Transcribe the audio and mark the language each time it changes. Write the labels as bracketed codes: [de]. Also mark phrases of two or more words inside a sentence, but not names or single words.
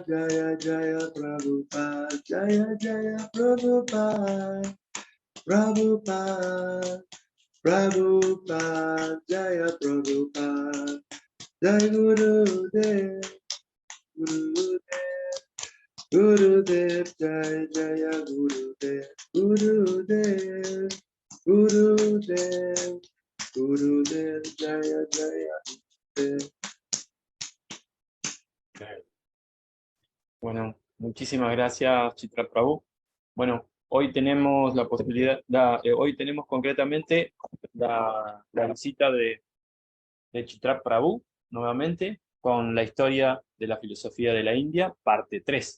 [sa] जय जय प्रभुपाद जय जय प्रभुपाद प्रभुपाद प्रभुपाद जय प्रभुपाद जय गुरुदेव गुरुदेव गुरुदेव जय जय गुरुदेव गुरुदेव गुरुदेव गुरुदेव जय जय गुरुदेव. [es] Bueno, muchísimas gracias, Chitra Prabhu. Bueno, hoy tenemos la posibilidad, hoy tenemos concretamente la visita de Chitra Prabhu, nuevamente, con la historia de la filosofía de la India, parte 3.